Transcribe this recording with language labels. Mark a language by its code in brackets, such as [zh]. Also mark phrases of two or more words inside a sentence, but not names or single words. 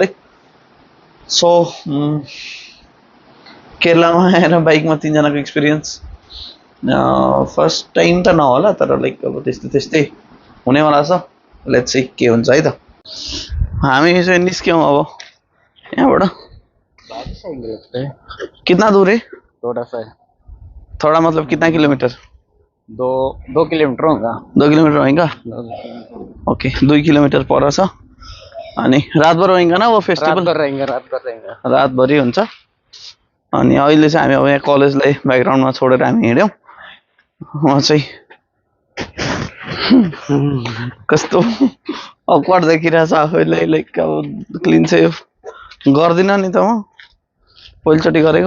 [ne] सो केरलामा आएर बाइकमा 3जनाको एक्सपिरियन्स [en] first time [ne] त नहोला, तर लाइक अब त्यस्तै त्यस्तै हुनेवाला छ। [en] let's see [ne] के हुन्छ है त। हामी चाहिँ निस्क्यौँ अब यहाँबाट। [hi] कितना दूर है? थोड़ा सा है। थोड़ा मतलब कितना किलोमीटर? 2 किलोमीटर होगा। 2 किलोमीटर होगा। ओके, 2 किलोमीटर पर छ। अनि रातभर होइगा ना वो फेस्टिभल? रात भर रहेंगे। [ne] रातभरि हुन्छ। अनि अहिले चाहिँ हामी अब यहाँ कलेजलाई ब्याकग्राउन्डमा छोडेर हामी हिँड्यौँ। म चाहिँ कस्तो अक्वर्ड देखिरहेछ आफैलाई। लाइक अब क्लिन चाहिँ गर्दिनँ नि त म, पहिलोचोटि गरेको।